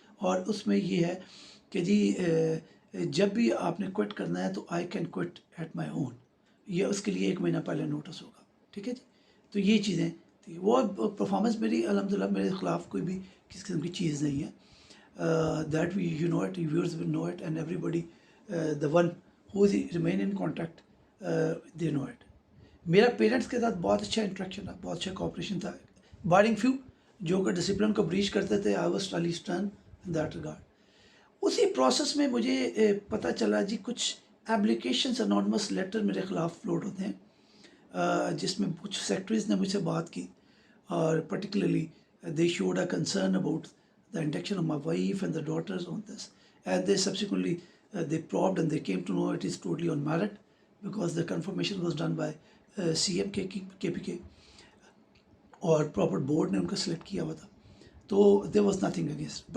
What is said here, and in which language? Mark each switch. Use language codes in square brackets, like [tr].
[ur] اور اس میں یہ ہے کہ جی جب بھی آپ نے کوئٹ کرنا ہے تو [en] I can quit at my own. [ur] یہ اس کے لیے 1 مہینہ پہلے نوٹس ہوگا. ٹھیک ہے جی, تو یہ چیزیں تھیں. وہ پرفارمنس میری الحمدللہ میرے خلاف کوئی بھی کسی قسم کی چیز نہیں ہے. [en] That we you know it, viewers will know it, and everybody the one who is remain in contact they know it. [ur] میرا پیرنٹس کے ساتھ بہت اچھا انٹریکشن تھا, بہت اچھا کوآپریشن تھا, بارنگ فیو جو کہ ڈسپلن کو بریچ کرتے تھے. [en] I was totally stern in that regard. [ur] اسی پروسیس میں مجھے پتہ چلا جی کچھ ایپلیکیشنس انانیمس لیٹر میرے خلاف فلوٹ ہوتے ہیں, جس میں کچھ سیکٹریز نے مجھ سے بات کی, اور [en] particularly they showed a concern about the induction of my wife and the daughters on this, and they subsequently they probed and they came to know it is totally on merit, because the confirmation was done by CM KPK, [ur] اور proper board نے ان کا select کیا ہوا تھا, تو [en] there was nothing against.